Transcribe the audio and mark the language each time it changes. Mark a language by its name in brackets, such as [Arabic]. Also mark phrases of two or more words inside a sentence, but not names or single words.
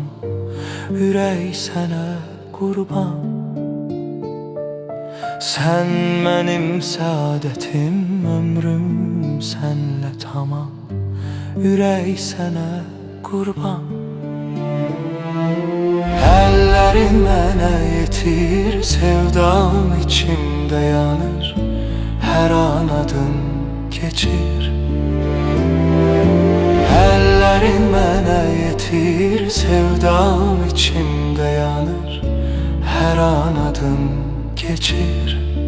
[Azerbaijani] Ürək sənə qurban. [Turkish] Sen benim saadetim, ömrüm senle tamam. [Azerbaijani] Ürək sənə qurban. Ellerin mənə yetir, [Turkish] sevdam içimde yanır. Her an adım geçir. [Azerbaijani] Ellerin mənə yetir, [Turkish] sevdam içimde yanır. Her an adım geçir.